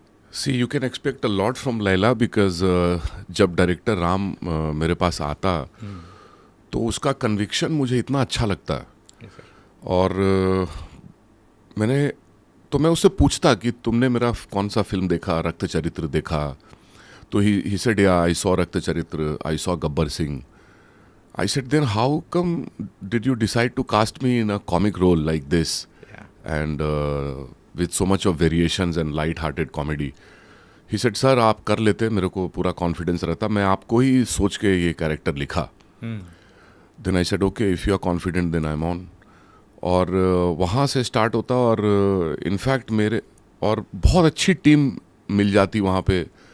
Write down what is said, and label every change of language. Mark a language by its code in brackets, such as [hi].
[en] See, you can expect a lot from Laila because [hi] जब director Ram मेरे पास आता तो उसका कन्विक्शन मुझे इतना अच्छा लगता है. और मैं उससे पूछता कि तुमने मेरा कौन सा फिल्म देखा, रक्त चरित्र देखा? [en] तो he said yeah I saw Rakta Charitra, I saw Gabbar Singh. I said then how come did you decide to cast me in a comic role like this? And with so much of variations and light-hearted comedy. He said sir [hi] आप कर लेते, मेरे को पूरा confidence रहता, मैं आपको ही सोच के ये कैरेक्टर लिखा. [en] Then I said okay if you are confident then I am on. [hi] और वहाँ से स्टार्ट होता और इनफैक्ट मेरे और बहुत अच्छी टीम मिल जाती वहाँ पे.